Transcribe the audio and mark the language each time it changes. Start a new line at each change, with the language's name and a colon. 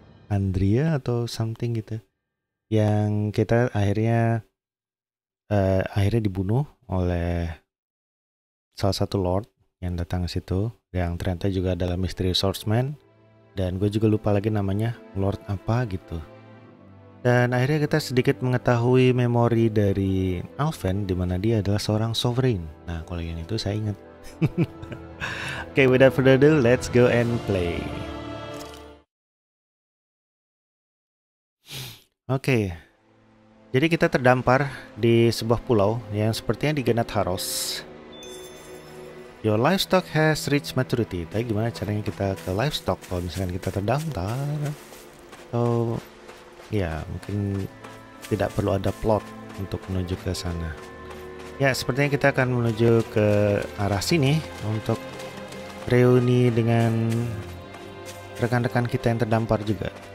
Indonesian: Andrea atau something gitu. Yang kita akhirnya dibunuh oleh salah satu lord yang datang ke situ, yang ternyata juga adalah mystery swordsman, dan gue juga lupa lagi namanya, lord apa gitu. Dan akhirnya kita sedikit mengetahui memori dari Alven, di mana dia adalah seorang sovereign. Nah, kalau yang itu saya ingat.
English: Okay, without further ado, let's go and play.
Indonesian: Oke, jadi kita terdampar di sebuah pulau yang sepertinya di Ganath Haros.
English: Your livestock has reached maturity.
Indonesian: Tapi gimana caranya kita ke livestock kalau misalkan kita terdampar? Atau ya mungkin tidak perlu ada plot untuk menuju ke sana. Ya, sepertinya kita akan menuju ke arah sini untuk reuni dengan rekan-rekan kita yang terdampar juga.